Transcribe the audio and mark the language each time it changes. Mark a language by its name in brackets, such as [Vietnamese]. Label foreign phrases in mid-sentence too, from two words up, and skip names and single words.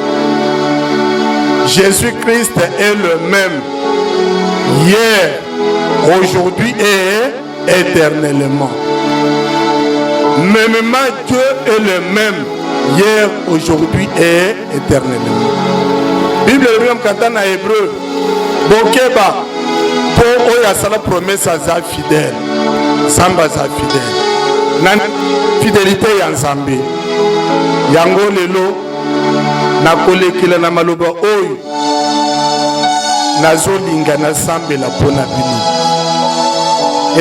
[French] Jésus-Christ est le même hier, aujourd'hui et éternellement. Mêmement Dieu est le même hier, aujourd'hui et éternellement. [Lingala] Bible est mukanda na Hébreu bokeba po oyo asala promesse aza fidèle. Nzambe aza fidèle na fidélité ya Nzambe yango lelo nakolekela na maloba oyo nazolinga nasambela mpona bino.